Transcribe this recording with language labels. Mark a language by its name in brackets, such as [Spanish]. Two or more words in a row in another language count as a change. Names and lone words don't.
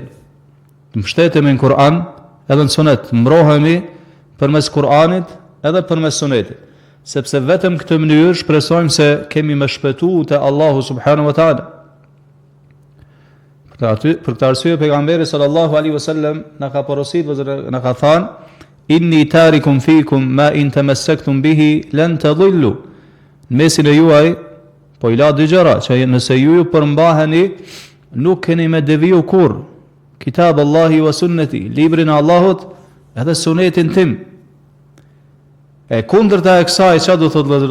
[Albanian] Të mbështetemi në Kur'an edhe në Sunet, mbrohemi përmes Kur'anit edhe përmes Sunetit, sepse vetëm këtë mënyrë shpresojmë se kemi më shpëtuar te Allahu [Arabic] سبحانه وتعالى. [Albanian] Për këtë arsye pejgamberi [Arabic] صلى الله عليه وسلم [Albanian] na ka porositur, na ka thënë: [Arabic] إني تارك فيكم ما إن تمسكتم به لن تضلوا. [Albanian] Në mesin e juaj po i la dy gjëra që nëse ju përmbaheni nuk keni me deviju kurr: [Arabic] كتاب الله وسنتي, [Albanian] librin e Allahut edhe sunetin tim. E kundërta e kësaj çfarë do thotë vëllezër?